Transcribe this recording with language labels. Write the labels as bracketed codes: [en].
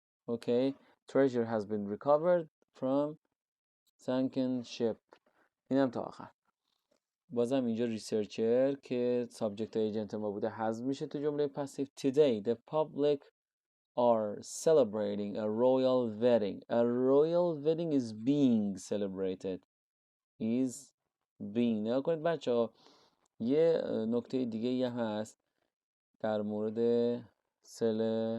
[en] Okay, treasure has been recovered from sunken ship. [fa] اینم تا آخر. بازم اینجا ریسرچر که سابجکت ایجنت ما بوده حذف میشه تو جمله پسیو. [en] Today the public are celebrating a royal wedding. A royal wedding is being celebrated. Is being. [fa] نگاه کنید بچه ها، یه نکته دیگه یه هست در مورد celebrated.